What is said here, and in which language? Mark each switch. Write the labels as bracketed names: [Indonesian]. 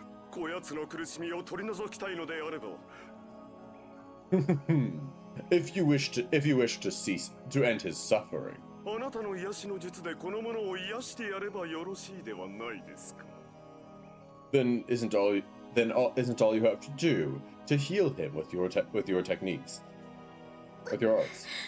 [Japanese] こやつの苦しみを取り除きたいのであれば [English] if you wish to cease to end his suffering. [Japanese] あなたの癒しの術でこの者を癒してやればよろしいではないですか [English] Then isn't all you have to do to heal him with your techniques, with your arts?